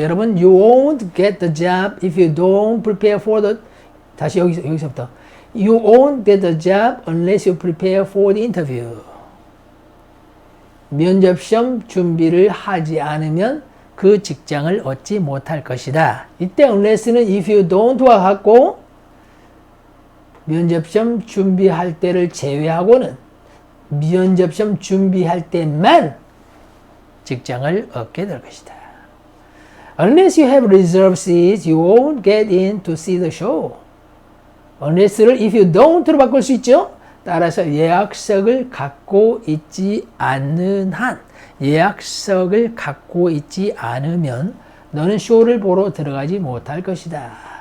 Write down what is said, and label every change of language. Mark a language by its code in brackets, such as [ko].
[ko] 여러분, [en] you won't get the job if you don't prepare for the [ko] 다시 여기서부터 [en] you won't get the job unless you prepare for the interview. [ko] 면접시험 준비를 하지 않으면 그 직장을 얻지 못할 것이다. 이때 unless는 [en] if you don't [ko] 와 같고 면접시험 준비할 때를 제외하고는 면접시험 준비할 때만 직장을 얻게 될 것이다. [en] Unless you have reserved seats, you won't get in to see the show. [ko] unless를 [en] if you don't [ko] 로 바꿀 수 있죠. 따라서 예약석을 갖고 있지 않는 한, 예약석을 갖고 있지 않으면 너는 쇼를 보러 들어가지 못할 것이다.